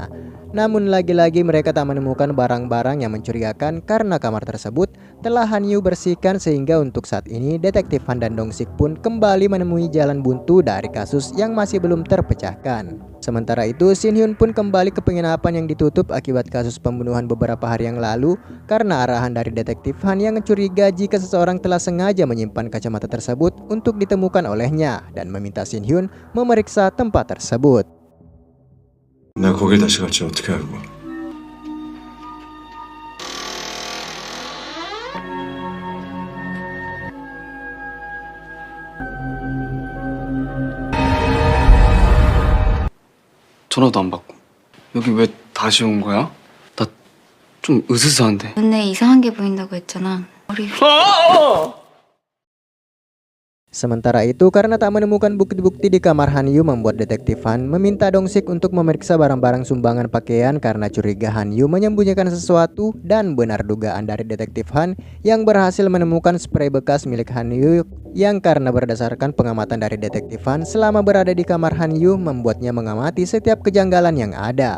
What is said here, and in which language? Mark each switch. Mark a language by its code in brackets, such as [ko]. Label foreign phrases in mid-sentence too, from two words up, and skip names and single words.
[id] Namun lagi-lagi mereka tak menemukan barang-barang yang mencurigakan karena kamar tersebut telah Han Yu bersihkan, sehingga untuk saat ini detektif Han dan Dong Sik pun kembali menemui jalan buntu dari kasus yang masih belum terpecahkan. Sementara itu, Shin Hyun pun kembali ke penginapan yang ditutup akibat kasus pembunuhan beberapa hari yang lalu karena arahan dari detektif Han yang curiga jika seseorang telah sengaja menyimpan kacamata tersebut untuk ditemukan olehnya dan meminta Shin Hyun memeriksa tempat tersebut. [ko] 내가 거길 다시 갈지 어떻게 알고? 전화도 안 받고. 여기 왜 다시 온 거야? 나 좀 으스스한데. 눈에 이상한 게 보인다고 했잖아. 머리. [id] Sementara itu, karena tak menemukan bukti-bukti di kamar Han Yu, membuat detektif Han meminta Dong Sik untuk memeriksa barang-barang sumbangan pakaian karena curiga Han Yu menyembunyikan sesuatu, dan benar dugaan dari detektif Han yang berhasil menemukan spray bekas milik Han Yu yang karena berdasarkan pengamatan dari detektif Han selama berada di kamar Han Yu membuatnya mengamati setiap kejanggalan yang ada.